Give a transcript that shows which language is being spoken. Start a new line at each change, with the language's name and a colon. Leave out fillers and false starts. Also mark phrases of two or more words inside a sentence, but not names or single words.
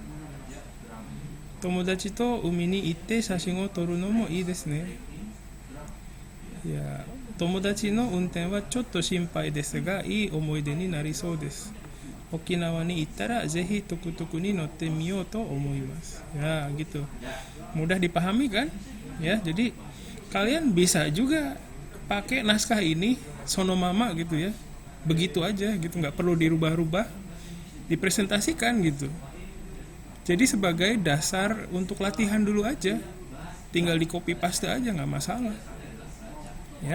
Japanese: 友達と海に行って写真を撮るのもいいですね。いや、友達の運転はちょっと心配ですが、いい思い出になりそうです。沖縄に行ったらぜひトゥクトゥクに乗ってみようと思います。
Indonesian: Ya, gitu. Mudah dipahami kan? Ya, jadi kalian bisa juga pakai naskah ini sonomama gitu ya. Begitu aja gitu, nggak perlu dirubah-rubah, dipresentasikan gitu. Jadi sebagai dasar untuk latihan dulu aja, tinggal di
English: copy paste
Indonesian: aja, nggak masalah ya.